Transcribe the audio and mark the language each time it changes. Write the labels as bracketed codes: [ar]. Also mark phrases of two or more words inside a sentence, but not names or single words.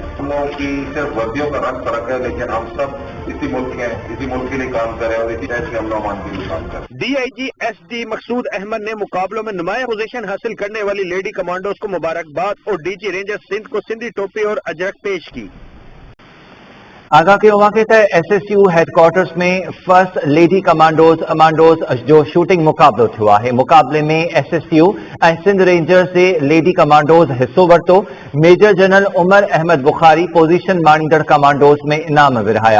[ur] ہم لوگوں کی صرف وردیوں کا رنگ فرق ہے, لیکن ہم سب اسی ملک کے ہیں, اسی ملک کے لیے کام کریں اور اسی ٹائپ کے امن و امان کے لیے کام کریں. ڈی آئی جی ایس ڈی مقصود احمد نے مقابلوں میں نمایاں پوزیشن حاصل کرنے والی [en] lady commandos [ur] کو مبارکباد اور ڈی جی رینجر سندھ کو سندھی ٹوپی اور اجرک پیش کی. [sd] आगाह कयो आहे त SSU हेडक्वार्टर्स में [en] first lady commandos [sd] जो शूटिंग मुक़ाबलो थियो आहे। मुक़ाबले में SSU ऐं सिंध रेंजर्स जे [en] lady commandos [sd] हिस्सो वरितो। [en] Major General [sd] उमर अहमद बुखारी पोज़ीशन माणींदड़ कमांडोज में इनाम विरहाया।